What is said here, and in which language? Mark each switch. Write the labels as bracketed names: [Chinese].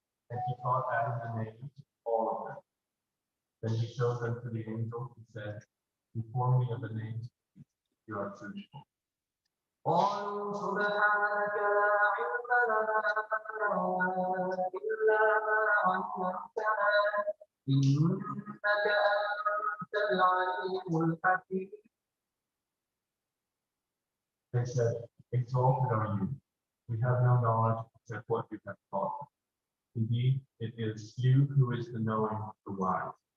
[English] And he taught Adam the names, all of them. Then he showed them to the angel who said, inform me of the names you are truthful. [Arabic] قالوا سبحانك لا علم لنا إلا ما علمتنا إنك أنت العليم الحكيم. [English] They said, exalted are you. We have no knowledge except what you have taught. Indeed, it is you who is the knowing, the wise.